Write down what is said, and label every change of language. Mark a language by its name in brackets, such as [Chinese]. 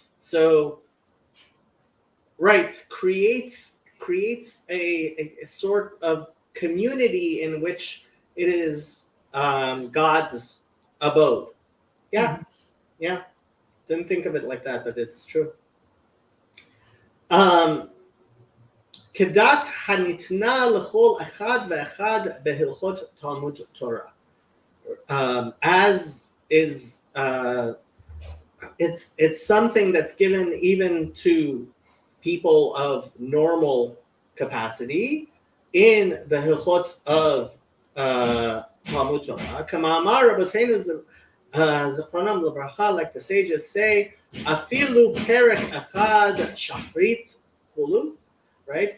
[English] So, right, creates a sort of community in which it is God's abode. Yeah, Mhm. yeah. Didn't think of it like that, but it's true. [Hebrew] Um, כדת הניתנה לכל אחד ואחד בהלכות תלמוד תורה. [English] As is, it's something that's given even to people of normal capacity in the hilchot of Talmud Torah. [Hebrew] Kama'amar Rabbeinu Zichronam Lebracha, [English] like the sages say, [Hebrew] afilu perek achad shachrit hulu, right?